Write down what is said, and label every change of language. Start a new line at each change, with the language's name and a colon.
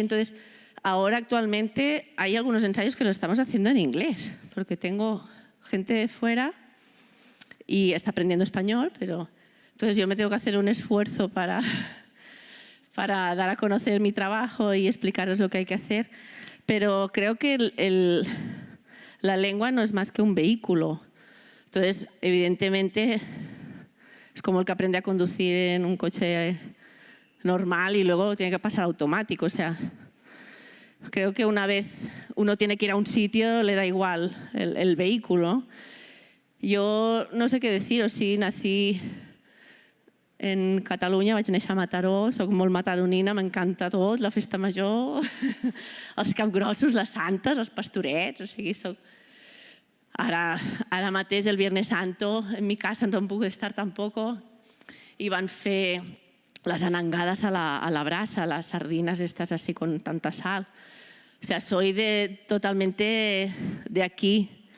Spanish: Entonces, ahora actualmente hay algunos ensayos que los estamos haciendo en inglés, porque tengo gente de fuera y está aprendiendo español, pero entonces yo me tengo que hacer un esfuerzo para dar a conocer mi trabajo y explicaros lo que hay que hacer, pero creo que la lengua no es más que un vehículo. Entonces, evidentemente, es como el que aprende a conducir en un coche normal y luego tiene que pasar automático. O sea, creo que una vez uno tiene que ir a un sitio, le da igual el vehículo.
Catalan: Jo no sé què deciros, sí,
Spanish: nací en Catalunya,
Catalan: vaig néixer a Mataró, soc molt mataronina, m'encanta tot, la festa major, els capgrossos, les santes, els pastorets, o sigui, soc... Ara mateix,
Spanish: el Viernes Santo, en mi casa
Catalan: no em puc estar tampoc, i van fer les anangades a la brasa,
Spanish: las sardinas estas así con tanta sal. O sea, soy totalmente de aquí.